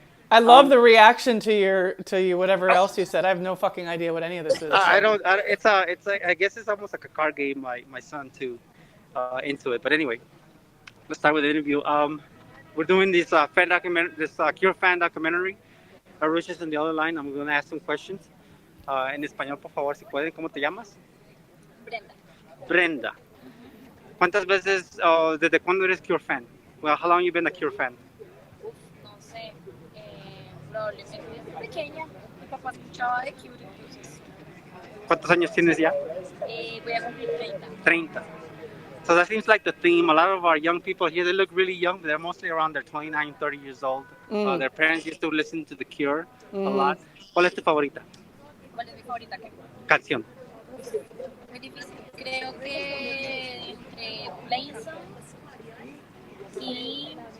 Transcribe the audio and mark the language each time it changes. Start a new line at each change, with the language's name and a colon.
English: I love the reaction to your whatever else you said. I have no fucking idea what any of this is. I don't. It's like I guess it's almost like a card game. My son too into it. But anyway, let's start with the interview. We're doing this Cure fan documentary. Rush is on the other line. I'm going to ask some questions.
Spanish: En español, por favor, si pueden. ¿Cómo te llamas? Brenda. Brenda. ¿Cuántas veces, desde cuándo eres Cure fan?
English: Well, how long you been a Cure fan?
Spanish: Uf, no sé. Probablemente desde pequeña. Mi papá escuchaba de Cure, entonces ¿Cuántos años tienes ya? voy a cumplir 30. 30.
English: So that seems like the theme. A lot of our young people here, they look really young. They're mostly around their 29, 30 years old. Their parents used to listen to The Cure a lot.
Spanish: ¿Cuál es tu favorita? ¿Cuál es mi favorita? ¿Qué? Canción. Muy difícil. Creo que entre Plain Songs y...